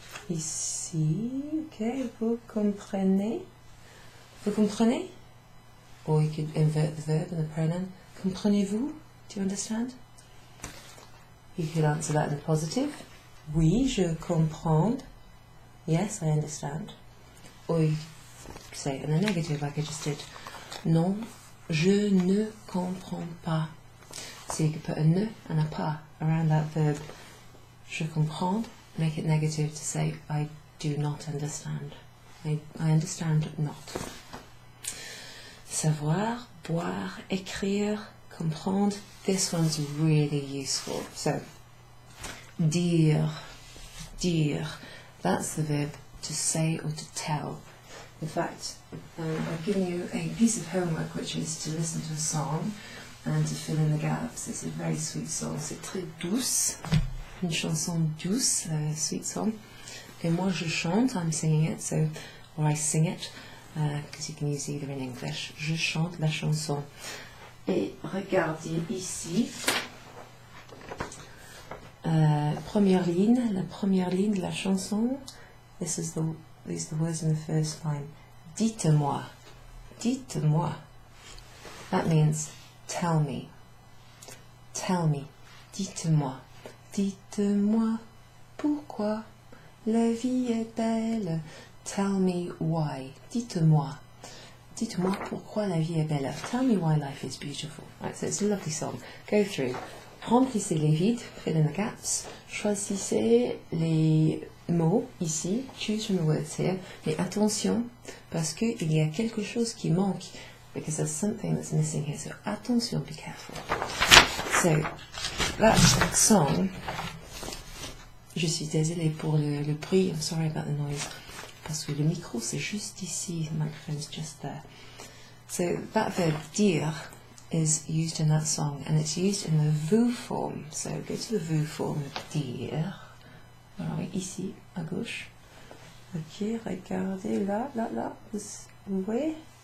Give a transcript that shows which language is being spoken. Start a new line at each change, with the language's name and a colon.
French: Ici, okay, vous comprenez? Vous comprenez?
English: Or you could invert the verb and the pronoun. Comprenez-vous? Do you understand? You could answer that in the positive.
French: Oui, je comprends.
English: Yes, I understand. Or you say it in the negative, like I just did.
French: Non, je ne comprends pas.
English: So you could put a ne and a pas around that verb.
French: Je comprends.
English: Make it negative to say I do not understand. I understand not.
French: Savoir, boire, écrire, comprendre.
English: This one's really useful. So, dire, that's the verb to say or to tell. In fact, I've given you a piece of homework which is to listen to a song and to fill in the gaps. It's a very sweet song.
French: C'est très douce. Une chanson douce,
English: sweet song.
French: Et moi je chante,
English: I'm singing it, so, or I sing it, because you can use either in English.
French: Je chante la chanson. Et regardez ici, Première ligne, la première ligne de la chanson.
English: These are the words in the first line.
French: Dites-moi. Dites-moi.
English: That means tell me. Tell me. Dites-moi.
French: Dites-moi pourquoi la vie est belle.
English: Tell me why.
French: Dites-moi. Dites-moi pourquoi la vie est belle.
English: Tell me why life is beautiful. Right, so it's a lovely song. Go through.
French: Remplissez les vides,
English: fill in the gaps.
French: Choisissez les mots ici.
English: Choose from the words here.
French: Mais attention, parce qu'il y a quelque chose qui manque.
English: Because there's something that's missing here. So attention, be careful. So, that song,
French: je suis désolée pour le bruit.
English: I'm sorry about the noise.
French: Parce que le micro, c'est juste ici.
English: The microphone's just there. So, that verb dire is used in that song, and it's used in the vous form. So go to the vous form, dire.
French: Alors ici, à gauche. Ok, regardez là, là, là. Vous voyez?